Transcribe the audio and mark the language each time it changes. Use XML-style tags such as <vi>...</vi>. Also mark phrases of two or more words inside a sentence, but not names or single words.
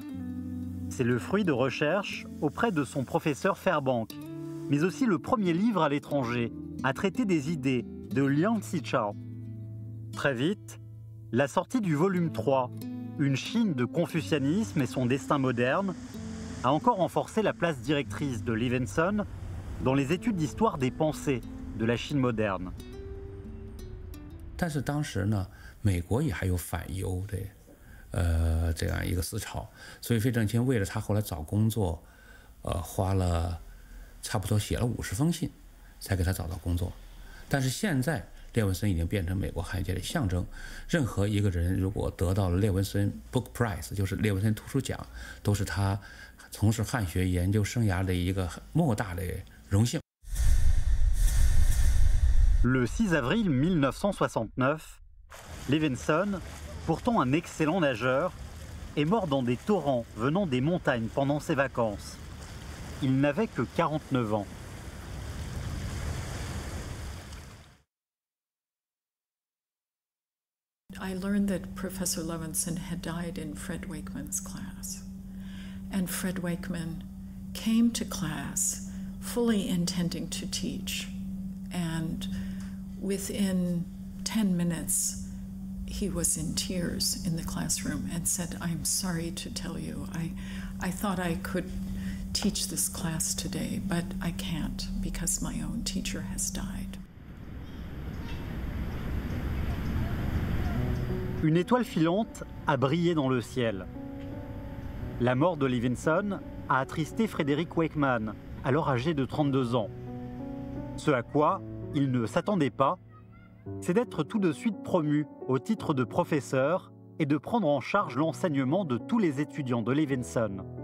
<fr>C'est le fruit de recherches auprès de son professeur Fairbank, mais aussi le premier livre à l'étranger à traiter des idées de Liang Xichao. Très vite, la sortie du volume 3, Une Chine de confucianisme et son destin moderne, a encore renforcé la place directrice de Levinson dans les études d'histoire des pensées de la Chine moderne.</fr> <zh>但是当时呢，美国也还有反犹的这样一个思潮，所以费正清为了他后来找工作，花了差不多写了50封信，才给他找到工作。但是现在列文森已经变成美国汉学界的象征，任何一个人如果得到了列文森 Book Prize， 就是列文森图书奖，都是他从事汉学研究生涯的一个莫大的荣幸。</zh> <fr>Le 6 avril 1969, Levinson, pourtant un excellent nageur, est mort dans des torrents venant des montagnes pendant ses vacances. Il n'avait que 49 ans.</fr> <en>I learned that Professor Levinson had died in Fred Wakeman's class. And Fred Wakeman came to class fully intending to teach. And within 10 minutes, he was in tears in the classroom and said, "I'm sorry to tell you, I thought I could teach this class today, but I can't because my own teacher has died."</en> <fr>Une étoile filante a brillé dans le ciel. La mort de Levinson a attristé Frederick Wakeman, alors âgé de 32 ans. Ce à quoi il ne s'attendait pas, c'est d'être tout de suite promu au titre de professeur et de prendre en charge l'enseignement de tous les étudiants de Levinson.</fr>